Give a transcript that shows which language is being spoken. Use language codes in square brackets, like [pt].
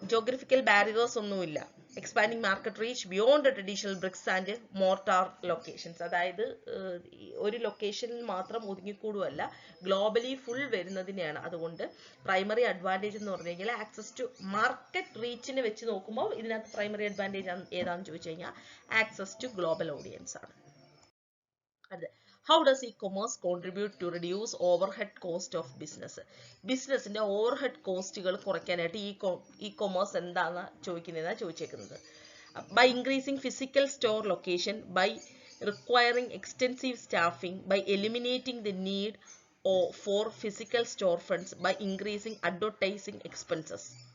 [ml] Geographical barriers ഒന്നുമില്ല. [en] expanding market reach beyond traditional bricks and mortar locations, [ml] അതായത് ഒരു ലൊക്കേഷനിൽ മാത്രം ഒതുങ്ങിക്കൂടുമല്ല, ഗ്ലോബലി ഫുൾ വരുന്നതിനെയാണ്. അതുകൊണ്ട് പ്രൈമറി അഡ്വാൻറ്റേജ് എന്ന് പറഞ്ഞു കഴിഞ്ഞാൽ ആക്സസ് ടു മാർക്കറ്റ് റീച്ചിനെ വെച്ച് നോക്കുമ്പോൾ ഇതിനകത്ത് പ്രൈമറി അഡ്വാൻറ്റേജ് ഏതാണെന്ന് ചോദിച്ചു കഴിഞ്ഞാൽ ആക്സസ് ടു ഗ്ലോബൽ ഓഡിയൻസ് ആണ്. അതെ. [en] How does e-commerce contribute to reduce overhead cost of business? [ml] ബിസിനസിന്റെ ഓവർഹെഡ് കോസ്റ്റുകൾ കുറയ്ക്കാനായിട്ട് ഇ-കൊമേഴ്സ് എന്താണെന്ന് ചോദിച്ചേക്കുന്നത്. [en] By increasing physical store location, by requiring extensive staffing, by eliminating the need for physical store fronts, by increasing advertising expenses.